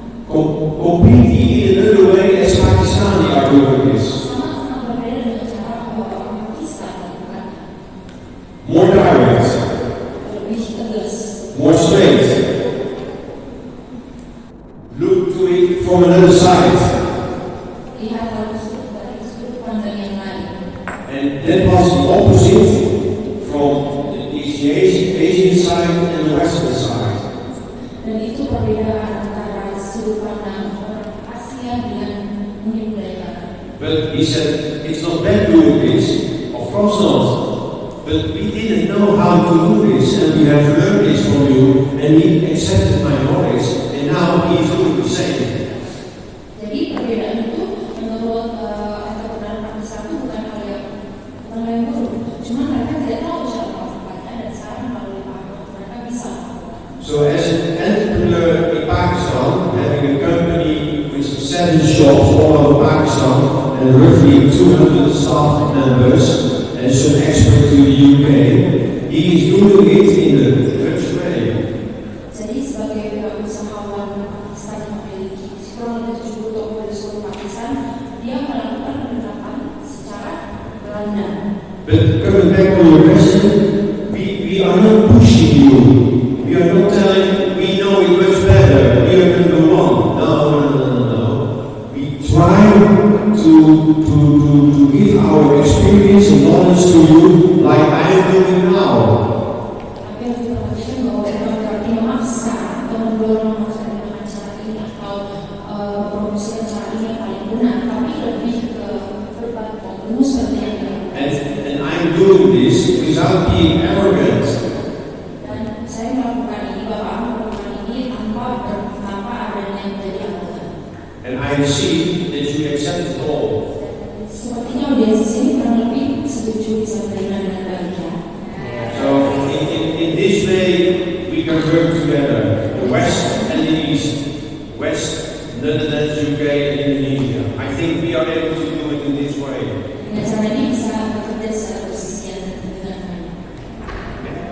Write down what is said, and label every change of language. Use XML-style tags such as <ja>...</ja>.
<en>Completely in another way as Pakistani are doing this.</en> <id>Sangat berbeda dengan cara orang Pakistan melakukan</id> <en>More direct,</en> <id>lebih tegas.</id> <en>more straight. Look to it from another side.</en> <id>Lihat hal tersebut dari sudut pandang yang lain.</id> <en>And that was the opposite from the Asian side and the Western side.</en> <id>Dan itu perbedaan antara sudut pandang orang Asia dengan mungkin budaya Barat.</id> <en>But he said, it's not bad doing this. Of course not. But we didn't know how to do this, and we have learned this from you, and he accepted my knowledge, and now he's doing the same.</en> <id>Jadi perbedaan itu menurut entrepreneur Pakistan itu bukan hal yang buruk. Cuma mereka tidak tahu cara melakukannya dan sekarang melalui Pak mereka bisa melakukan.</id> <en>So as an entrepreneur in Pakistan, having a company with 7 shops all over Pakistan, and roughly 200 staff members as an expert to the UK. He is doing it in the Dutch way.</en> <id>Jadi sebagai usahawan Pakistan yang memiliki kurang lebih 70 toko di seluruh Pakistan, dia melakukan penerapan secara Belanda.</id> <en>But coming back on your question, we are not pushing you. We are not telling we know it much better. We are number one. No. We try to give our experience and knowledge to you like I am doing now.</en> <id>Tapi yang diperhatikan bahwa bukan berarti memaksa atau mendorong dengan cara ini atau promosi cara ini yang paling benar, tapi lebih ke berbagi ilmu seperti yang dilakukan.</id> <en>And I am doing this without being arrogant.</en> <id>Dan saya melakukan ini, Bapak melakukan ini tanpa adanya menjadi anggota.</id> <en>And I see that you accept it all.</en> <id>Sepertinya audiens di sini kurang lebih setuju bisa menerima dengan baik ya.</id> <en>So in this way we can work together, the West and the East, West, Netherlands, UK, and Indonesia. I think we are able to do it in this way.</en> <id>Dengan cara ini bisa bekerja secara persisian dengan baik.</id>